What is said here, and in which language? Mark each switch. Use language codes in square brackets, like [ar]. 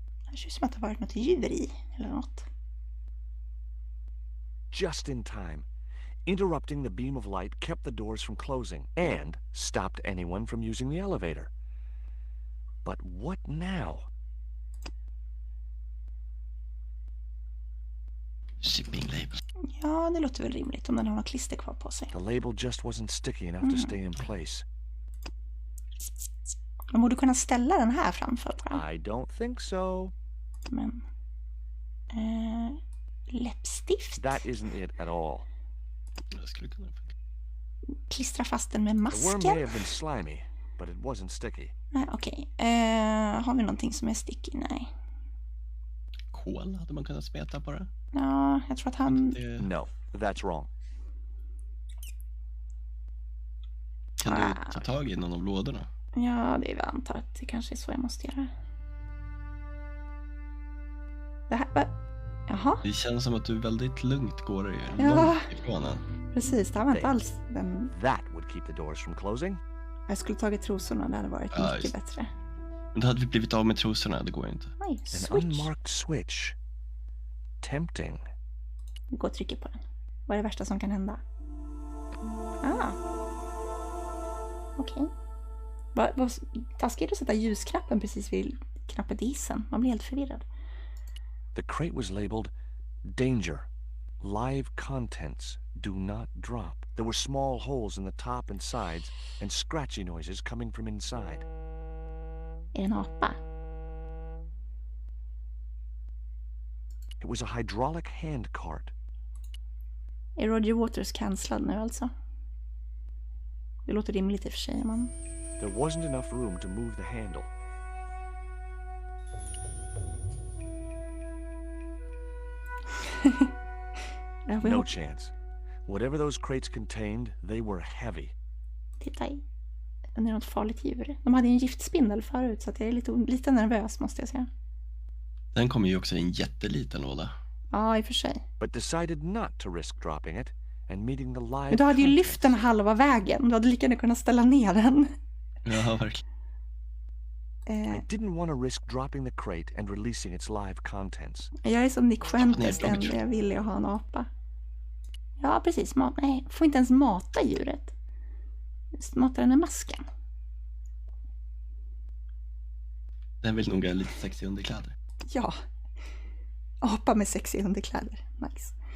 [sv] Det ser ut som att det har varit något djur i, eller något. [en] Just in time. Interrupting the beam of light kept the doors from closing and stopped anyone from using the elevator. But what now? Shipping label. [sv] Ja, det låter väl rimligt om den har något klister kvar på sig. [en] The label just wasn't sticky enough to stay in place. [sv] Man borde kunna ställa den här framför bara. [en] I don't think so. [sv] Men... läppstift? [en] That isn't it at all. [sv] Jag skulle kunna... Klistra fast den med [en] The worm [sv] masken. [en] may have been slimy, but it wasn't sticky. [sv] Nej, okej. Har vi någonting som är sticky? Nej. Kol hade man kunnat smeta på det. Ja, jag tror att han... [en] No, that's wrong. [sv] Kan du ta tag i någon av lådorna? Ja, det är väl antar att det kanske är så jag måste göra. Det här... Jaha. Det känns som att du väldigt lugnt går Ja. långt ifrån den. Precis, det här var inte alls den... [en] That would keep the doors from closing. [sv] Jag skulle tagit trosorna, det hade varit mycket bättre. Men då hade vi blivit av med trosorna, det går inte. Nej, [en] An switch. unmarked switch. Tempting. [sv] Vi går och trycker på den. Vad är det värsta som kan hända? Ah. Okej. Vad taskigt att sätta ljusknappen precis vid knappen till hissen. Man blir helt förvirrad. [en] The crate was labeled Danger. Live contents. Do not drop. There were small holes in the top and sides and scratchy noises coming from inside. [sv] Är det en apa? [en] It was a hydraulic hand cart. [sv] Är Roger Waters cancellad nu alltså? Det låter rimligt i och för sig, men... [en] There wasn't enough room to move the handle. No chance. Whatever those crates contained, they were heavy. [sv] Titta i. Det är något farligt djur. De hade ju en giftspindel förut, så att jag är lite nervös, måste jag säga. Den kommer ju också i en jätteliten låda. Ja, i och för sig. [en] But decided not to risk dropping it and meeting the live. [sv] Men du hade ju lyft den halva vägen. Du hade lika gärna kunnat ställa ner den. Ja, verkligen. [en] I didn't want to risk dropping the crate and releasing its live contents. [sv] Jag är som Nick Fuentes, det enda jag vill är att ha en apa. Ja, precis. Nej, får inte ens mata djuret. Mata den med masken. Den vill nog ha lite sexiga underkläder. Ja. Apa med sexiga underkläder. Nice.